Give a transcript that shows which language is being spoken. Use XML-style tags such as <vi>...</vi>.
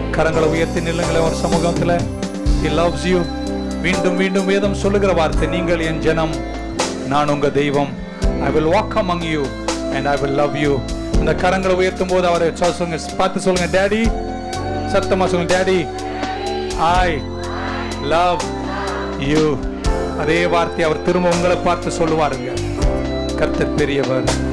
<ta>கரங்களை உயர்த்தி நில்லுங்களேன் ஒரு சமூகத்தில்.</ta> <en>He loves you.</en> <ta>மீண்டும் மீண்டும் வேதம் சொல்லுகிற வார்த்தை, நீங்கள் என் ஜனம், நான் உங்க தெய்வம்.</ta> <en>I will walk among you and I will love you.</en> <ta>இந்த கரங்களை உயர்த்தும் போது அவரை சொல்லுங்க, பார்த்து சொல்லுங்க, டேடி, சத்தமா சொல்லுங்க, டேடி,</ta> <en>I love you.</en> <ta>அதே வார்த்தை அவர் திரும்ப உங்களை பார்த்து சொல்லுவாருங்க. கர்த்தர் பெரியவர்.</ta>